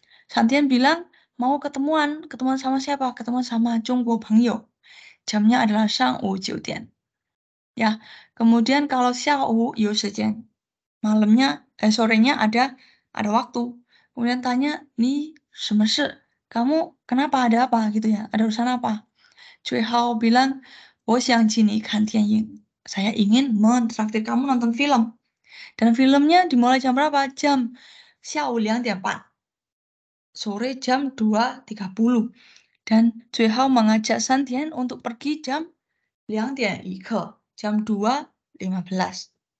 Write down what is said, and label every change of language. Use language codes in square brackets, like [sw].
[id] Santian bilang mau ketemuan sama siapa? Ketemuan sama Zhongguo Pengyo. Jamnya adalah [zh] 上午9点. [id] Ya, kemudian kalau 下午有时间, sorenya ada waktu. Kemudian tanya, "Ni 什么事?" Kamu kenapa? Ada apa gitu ya? Ada urusan apa? Cui Hao bilang, [zh] 我想请你看电影. [id] Saya ingin mentraktir kamu nonton film. Dan filmnya dimulai jam berapa? Jam [zh] 下午2点半. [id] Sore jam 2.30. Dan Cui Hao mengajak Santian untuk pergi jam 2点一刻, jam 2.15.